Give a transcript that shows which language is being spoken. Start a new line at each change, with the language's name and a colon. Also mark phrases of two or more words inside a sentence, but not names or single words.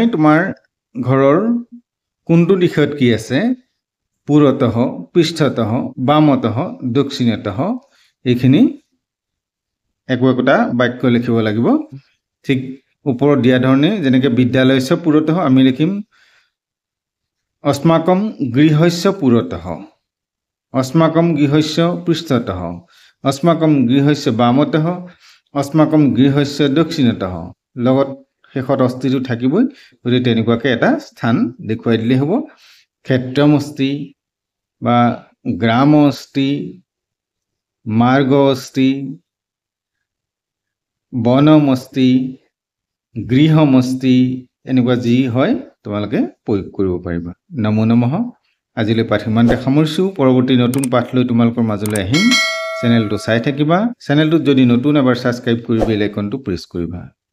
Assamese: তোমাৰ ঘৰৰ কোনটো দিশত কি আছে
Sanskrit: पुरतः पृष्ठतः वामतः दक्षिणतः
Assamese: এইখিনি একোটা বাক্য লিখিব লাগিব ঠিক ওপৰত দিয়া ধৰণে যেনেকৈ
Sanskrit: विद्यालयस्य पुरतः
Assamese: আমি লিখিম
Sanskrit: अस्माकं गृहस्य पुरतः अस्माकं गृहस्य पृष्ठतः अस्माकं गृहस्य वामतः अस्माकं गृहस्य दक्षिणतः
Assamese: লগত শেষত অস্তিটো থাকিবই গতিকে তেনেকুৱাকৈ এটা স্থান দেখুৱাই দিলে হ'ব ক্ষেত্ৰমস্তি বা
Sanskrit: ग्रामस्ति मार्गस्ति वनमस्ति गृहमस्ति
Assamese: এনেকুৱা যি হয় তোমালোকে প্ৰয়োগ কৰিব পাৰিবা
Sanskrit: नमो नमः
Assamese: আজিলৈ পাঠ ইমানতে সামৰিছোঁ পৰৱৰ্তী নতুন পাঠ লৈ তোমালোকৰ মাজলৈ আহিম চেনেলটো চাই থাকিবা চেনেলটোত যদি নতুন এবাৰ সাবস্ক্ৰাইব কৰি
English: bell iconটো
Assamese: প্ৰেছ কৰিবা